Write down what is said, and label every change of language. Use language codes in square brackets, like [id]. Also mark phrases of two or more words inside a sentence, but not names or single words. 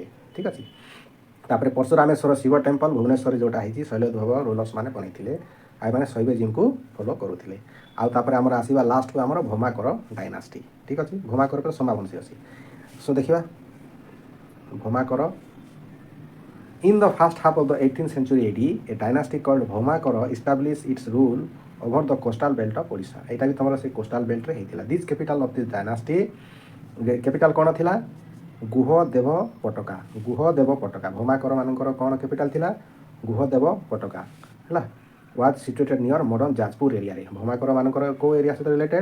[or] ଠିକ୍ ଅଛି। ତାପରେ ପରଶୁରାମେଶ୍ୱର ଶିବ ଟେମ୍ପଲ ଭୁବନେଶ୍ୱରରେ ଯେଉଁଟା ହେଇଛି ଶୈଲୋଦ୍ଭବ ରୁଲର୍ସ ମାନେ ବନେଇଥିଲେ, ଆଉ ଏମାନେ ଶୈବଜୀଙ୍କୁ ଫଲୋ କରୁଥିଲେ। ଆଉ ତାପରେ ଆମର ଆସିବା ଲାଷ୍ଟକୁ ଆମର ଭୌମାକର ଡାଇନାଷ୍ଟି। ଠିକ୍ ଅଛି। ଭୌମାକର ପରେ ସୋମାବଂଶୀ ଅଛି। ସୋ ଦେଖିବା ଭୌମାକର। [en] In the first half of the 18th century AD, a dynasty called Bhauma-Kara established its rule over the coastal belt of Odisha. [or] ଏଇଟା ବି ତୁମର ସେ [en] coastal belt [or] ହେଇଥିଲା। [en] this capital of this dynasty, [or] କ୍ୟାପିଟାଲ କ'ଣ ଥିଲା? ଗୁହଦେବ ପଟକା। ଗୁହଦେବ ପଟକା। ଭୌମାକର ମାନଙ୍କର କ'ଣ କ୍ୟାପିଟାଲ ଥିଲା? ଗୁହଦେବ ପଟକା ହେଲା। [en] was situated near modern Jajpur area. [or] ଭୌମାକର ମାନଙ୍କର କେଉଁ ଏରିଆ ସହିତ ରିଲେଟେଡ୍?